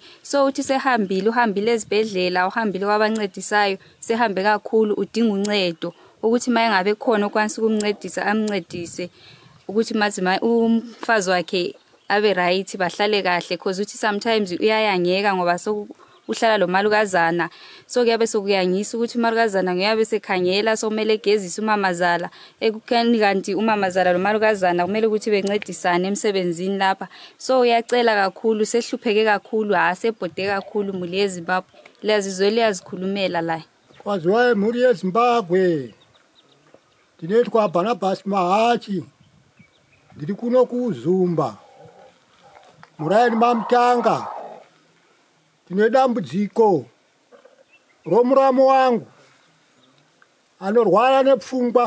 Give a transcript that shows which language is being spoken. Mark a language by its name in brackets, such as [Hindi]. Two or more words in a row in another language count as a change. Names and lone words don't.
[North Ndebele] So uthi uhambile ezibhedlela uhambile kwabancedisayo sehambe kakhulu udinga uncedo ukuthi maye ngabe khona okwanisa ukumncedisa amncedise ukuthi mazima umfazi wakhe abe right bahlale kahle because uthi sometimes uyayangeka ngoba uhlala lo malukazana. So kuyabe sokuyangisa ukuthi umalukazana nguyabe sekhangela somele egezisa umamazala ekukhani kanti umamazala lo malukazana kumele ukuthi bencedisane emsebenzini lapha. So uyacela kakhulu sehlupheke kakhulu sebhode kakhulu mhuri yeZimbabwe liyazizwe liyazikhulumela la. [Shona] Kwaziwa mhuri yeZimbabwe ndinetwa Barnabas Mahachi ndiri kuno kuzumba murayani Mamutanga. Tine dambudziko romuramo wangu anorwara nepfungwa.